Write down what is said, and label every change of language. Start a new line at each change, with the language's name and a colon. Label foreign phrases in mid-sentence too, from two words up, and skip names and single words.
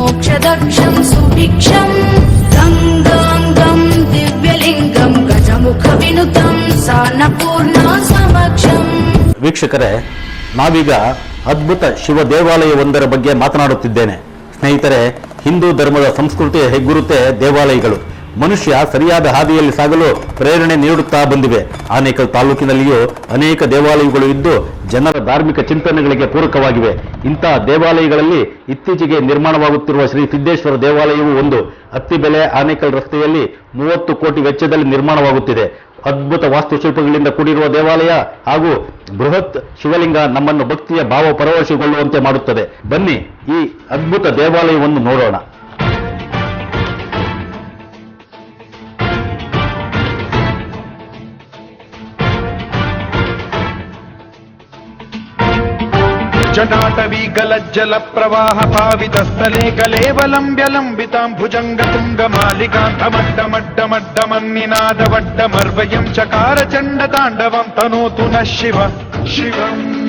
Sanskrit: दक्षं सुभिक्षं गङ्गाङ्गं दिव्यलिङ्गं गजमुखविनुतं सान्नपूर्णा समक्षम्.
Kannada: ವೀಕ್ಷಕರೇ, ನಾವೀಗ ಅದ್ಭುತ ಶಿವ ದೇವಾಲಯವೊಂದರ ಬಗ್ಗೆ ಮಾತನಾಡುತ್ತಿದ್ದೇನೆ. ಸ್ನೇಹಿತರೆ, ಹಿಂದೂ ಧರ್ಮದ ಸಂಸ್ಕೃತಿಯ ಹೆಗ್ಗುರುತೆ ದೇವಾಲಯಗಳು. ಮನುಷ್ಯ ಸರಿಯಾದ ಹಾದಿಯಲ್ಲಿ ಸಾಗಲು ಪ್ರೇರಣೆ ನೀಡುತ್ತಾ ಬಂದಿವೆ. ಆನೇಕಲ್ ತಾಲೂಕಿನಲ್ಲಿಯೂ ಅನೇಕ ದೇವಾಲಯಗಳು ಇದ್ದು ಜನರ ಧಾರ್ಮಿಕ ಚಿಂತನೆಗಳಿಗೆ ಪೂರಕವಾಗಿವೆ. ಇಂತಹ ದೇವಾಲಯಗಳಲ್ಲಿ ಇತ್ತೀಚೆಗೆ ನಿರ್ಮಾಣವಾಗುತ್ತಿರುವ ಶ್ರೀ ಸಿದ್ದೇಶ್ವರ ದೇವಾಲಯವು ಒಂದು. ಅತ್ತಿಬೆಲೆ ಆನೇಕಲ್ ರಸ್ತೆಯಲ್ಲಿ 30 ಕೋಟಿ ವೆಚ್ಚದಲ್ಲಿ ನಿರ್ಮಾಣವಾಗುತ್ತಿದೆ. ಅದ್ಭುತ ವಾಸ್ತುಶಿಲ್ಪಗಳಿಂದ ಕೂಡಿರುವ ದೇವಾಲಯ ಹಾಗೂ ಬೃಹತ್ ಶಿವಲಿಂಗ ನಮ್ಮನ್ನು ಭಕ್ತಿಯ ಭಾವ ಪರವಶಗೊಳ್ಳುವಂತೆ ಮಾಡುತ್ತದೆ. ಬನ್ನಿ ಈ ಅದ್ಭುತ ದೇವಾಲಯವನ್ನು ನೋಡೋಣ.
Sanskrit: जटाटवीकलज्जल प्रवाह पावितस्थले कलेवलम्ब्य लम्बितां भुजङ्गतुङ्गमालिकान्तमड्डमड्डमड्डमन्निनादवड्डमर्वयं चकार चण्डताण्डवं तनोतु नः शिव शिवम्.